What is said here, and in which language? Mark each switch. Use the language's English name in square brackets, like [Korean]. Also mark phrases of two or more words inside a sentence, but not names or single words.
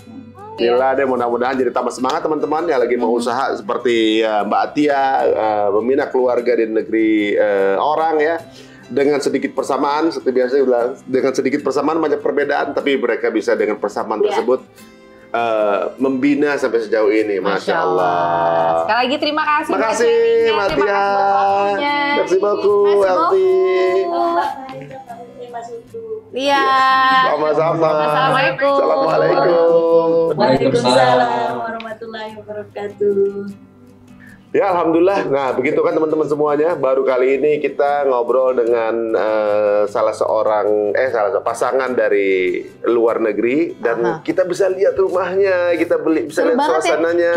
[Indonesian] Gila deh, mudah-mudahan jadi tambah semangat teman-teman yang lagi mau usaha seperti Mbak Atia, membina keluarga di negeri orang ya. Dengan sedikit persamaan, seperti biasa bilang, dengan sedikit persamaan banyak perbedaan, tapi mereka bisa dengan persamaan tersebut membina sampai sejauh ini, [Arabic] ما شاء الله. [Indonesian] Sekali lagi terima kasih. Terima kasih, Mbak Tia. [French] Merci beaucoup, [Indonesian] Elti. Iya. Sama-sama. Assalamualaikum. Assalamualaikum. [Arabic] وعليكم السلام ورحمة الله وبركاته. [Indonesian] Ya, alhamdulillah. Nah, begitu kan teman-teman semuanya. Baru kali ini kita ngobrol dengan salah seorang pasangan dari luar negeri dan kita bisa lihat rumahnya, kita bisa lihat suasananya.